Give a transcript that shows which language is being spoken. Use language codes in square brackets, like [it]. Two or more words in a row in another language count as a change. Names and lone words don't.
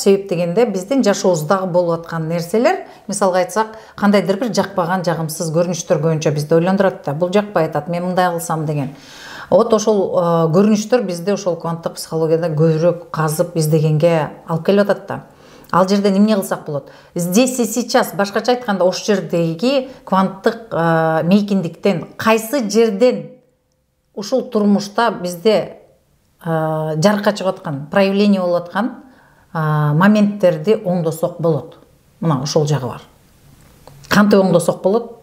[ky] Себеп дегенде биздин жашообуздагы болуп аткан нерселер, мисалга айтсак, кандайдыр бир жакпаган, жагымсыз көрүнүштөр көбүнчө бизди ойлондурат да. Бул жакпай атат, мен мындай кылсам деген. Вот ошол көрүнүштөр бизди ошол кванттык психологияда көбүрөөк казып издегенге алып келип атат да. Ал жерде эмне кылсак болот? [ru] Здесь и сейчас, [ky] башкача айтканда, ошол жердеги кванттык мейкиндиктен кайсы жерден ушул турмушта бизде жарыкка чыгып аткан, проявление болуп аткан моменттерди оңдосок болот. Мына ошол жагы бар. Кантип оңдосок болот?